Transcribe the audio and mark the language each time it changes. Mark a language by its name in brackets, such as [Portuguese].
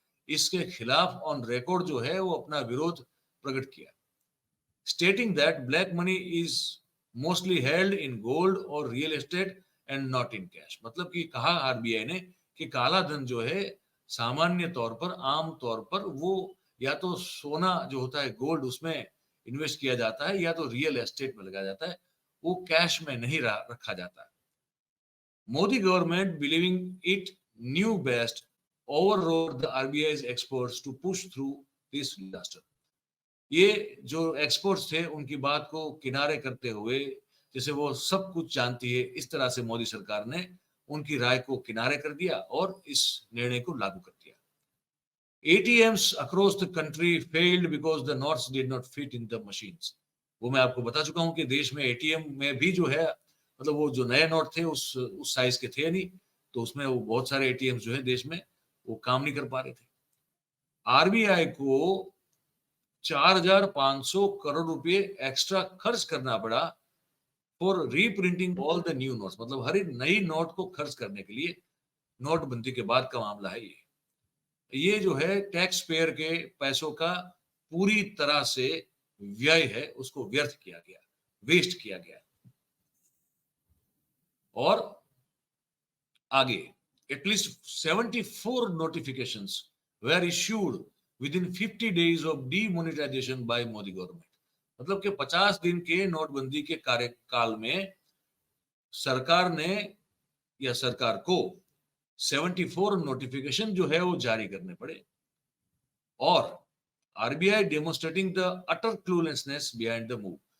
[Hindi] इसके खिलाफ on record जो है वो अपना विरोध प्रकट किया, [English] Stating that black money is mostly held in gold और real estate and not in cash. [Hindi] मतलब कि कहा आरबीआई ने कि काला धन जो है सामान्य तौर पर, आम तौर पर वो या तो सोना जो होता है गोल्ड उसमें इन्वेस्ट किया जाता है या तो रियल एस्टेट में लगाया जाता है, वो कैश में नहीं रखा जाता है। [English] Modi government believing it knew best overrode the RBI's experts to push through this disaster। [Hindi] ये जो एक्सपर्ट्स थे उनकी बात को किनारे करते हुए, जैसे वो सब कुछ जानती है, इस तरह से मोदी सरकार ने उनकी राय को किनारे कर दिया और इस निर्णय को लागू कर दिया। [English] ATMs across the country failed because the notes did not fit in the machines। [Hindi] वो मैं आपको बता चुका हूं कि देश में एटीएम में भी जो है, मतलब वो जो नए नोट थे उस साइज के थे नहीं, तो उसमें वो बहुत सारे एटीएम जो है देश में वो काम नहीं कर पा रहे थे। आरबीआई को 4,500 करोड़ रुपए एक्स्ट्रा खर्च करना पड़ा [English] For reprinting all the new notes. [Hindi] मतलब हर एक नई नोट को खर्च करने के लिए, नोटबंदी के बाद का मामला है ये जो है टैक्स पेयर के पैसों का पूरी तरह से व्यय है, उसको व्यर्थ किया गया, वेस्ट किया गया। और आगे [English] at least 74 notifications were issued within 50 days of demonetization by Modi government। [Hindi] मतलब कि 50 दिन के नोटबंदी के कार्यकाल में सरकार ने या सरकार को 74 नोटिफिकेशन जो है वो जारी करने पड़े। [English] और RBI demonstrating the utter cluelessness behind the move.